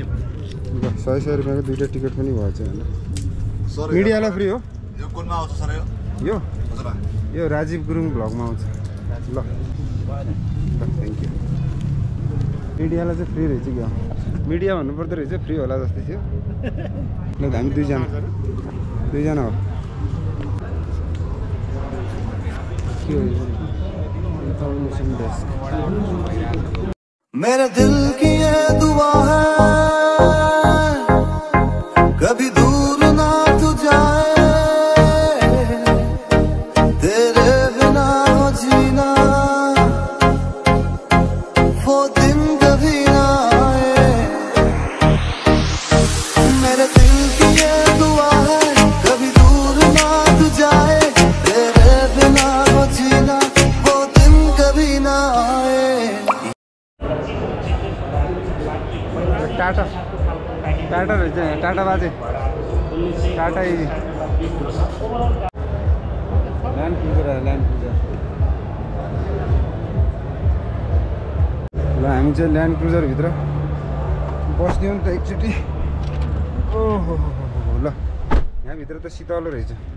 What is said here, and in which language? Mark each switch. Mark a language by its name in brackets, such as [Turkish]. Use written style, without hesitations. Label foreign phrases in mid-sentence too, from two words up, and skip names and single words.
[Nepali] ल 100 रुपियाँको दुईवटा टिकट पनि भएछ होइन मिडियालाई फ्री हो यो राजीव गुरुङ भ्लगमा आउँछ ल [English] thank you [Nepali] मिडियालाई चाहिँ फ्री रहेछ क्या मिडिया भन्नुपर्दो रहेछ फ्री होला जस्तै थियो ल हामी दुईजना हो के हो [English] information desk [Hindi] मेरे दिल की ये दुआ है कभी दूर ना तू जाए तेरे बिना हो जीना वो दिन कभी ना आए मेरे दिल की ये दुआ है कभी दूर ना तू जाए तेरे बिना हो जीना वो दिन कभी ना आए [Nepali] टाटा रहेछ टाटा बाजे टाटा इभी ल्यान्ड क्रुजर ल हामी चाहिँ ल्यान्ड क्रुजरभित्र बस्दियौँ नि त एकचोटि ओहो ल यहाँभित्र त शीतलो रहेछ